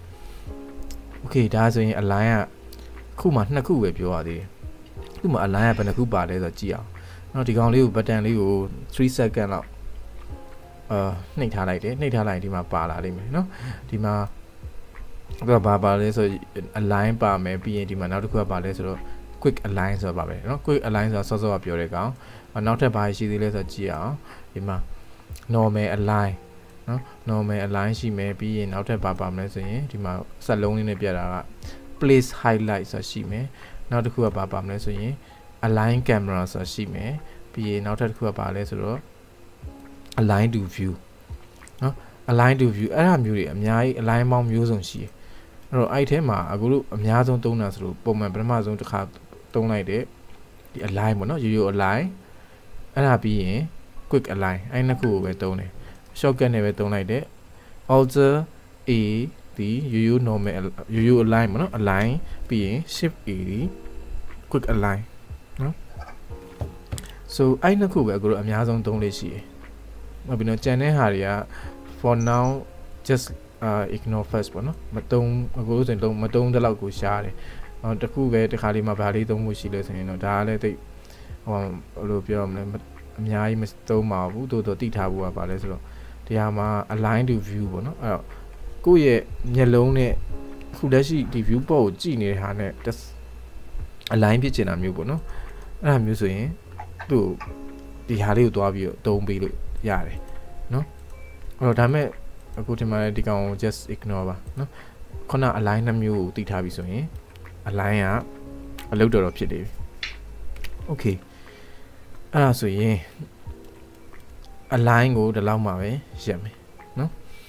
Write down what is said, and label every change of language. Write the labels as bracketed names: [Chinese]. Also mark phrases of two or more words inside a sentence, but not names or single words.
[Burmese] okay ဒါဆိုရင် align ကခုမှ2ခုပဲပြောရသေးတယ်ခုမှ align ကဘယ်နှခုပါလဲဆိုတော့ကြည့်အောင်နော်ဒီကောင်လေးကို button လေးကို3 second လောက်နှိပ်ထားလိုက်တယ်နှိပ်ထားလိုက်ဒီမှာပါလာလိမ့်မယ်နော်ဒီမှာတော့ဘာပါလဲဆို align ပါမယ် ပြီးရင်ဒီမှာနောက်တစ်ခုကပါလဲဆိုတော့ [English] quick align [Burmese] ဆိုတာပါပဲเนาะ [English] quick align [Burmese] ဆိုတာစောစောကပြောတဲ့ကောင်နောက်ထပ်ဘာရှိသေးလဲဆိုတော့ကြည့်အောင်ဒီမှာ [English] normal align [Burmese] เนาะ [English] normal align [Burmese] ရှိမယ်ပြီးရင် နောက်ထပ်ဘာပါမလဲဆိုရင်ဒီမှာစက်လုံးလေးနဲ့ပြတာက [English] place highlight [Burmese] ဆိုတာရှိမယ်နောက်တစ်ခုကဘာပါမလဲဆိုရင် [English] align camera [Burmese] ဆိုတာရှိ မယ်ပြီးရင်နောက်ထပ်တစ်ခုကဘာလဲဆိုတော့ [English] align to view [Burmese] เนาะ [English] align to view [Burmese] အဲ့ဒါမျိုးတွေအများကြီး align ပေါင်းမျိုးစုံရှိတယ်အဲ့တော့အဲ့ထဲမှာအခုလို့အများဆုံးသုံးတာဆိုလို့ပုံမှန်ပထမဆုံးတစ်ခါသုံးလိုက်တဲ့ဒီ align ပေါ့နော်ရိုးရိုး align အဲ့ဒါပြီးရင် [English] quick align [Burmese] အဲ့နှစ်ခုကိုပဲသုံးတယ် shortcut နဲ့ပဲသုံးလိုက်တဲ့ [English] alter A [Burmese] ဒီရိုးရိုး normal ရိုးရိုး align ပေါ့နော် align ပြီးရင် [English] shift A [Burmese] ဒီ [English] quick align [Burmese] နော် so အဲ့နှစ်ခုပဲအခုလို့အများဆုံးသုံးလေးရှိတယ်နောက်ပြီးတော့ကျန်တဲ့ဟာတွေက [English] for now just ignore first [Burmese] ပေါ့နော်မတုံးအခုဆိုရင်မတုံးတဲ့လောက်ကိုရှားတယ်တခုပဲတစ်ခါလေးမှဗာလေးသုံးမှုရှိလဲဆိုရင်တော့ဒါကလည်းတိတ်ဟိုလိုပြောရမလဲအများကြီးမသုံးပါဘူးတိုးတော့တိထားဖို့ကပါလဲဆိုတော့တရားမှာ [English] align to view [Burmese] ပေါ့နော်အဲ့တော့ကိုယ့်ရဲ့မျက်လုံးနဲ့ခုလက်ရှိဒီ view ပေါ်ကိုကြည့်နေတဲ့ဟာနဲ့ align ဖြစ်ချင်တာမျိုးပေါ့နော်အဲ့ဒါမျိုးဆိုရင်သူ့ဒီဟာလေးကိုတွားပြီးတော့သုံးပေးလို့ရတယ်နော်အဲ့တော့ဒါမဲ့အခုဒီမှာဒီကောင်ကို [English] just ignore [Burmese] ပါနော်ခုန align နှမျိုးကိုသိထားပြီဆိုရင် align ကအလုပ်တော်ဖြစ်နေပြီ okay အဲ့ဒါဆိုရင် align ကိုဒီလောက်မှပဲရက်မယ်နော်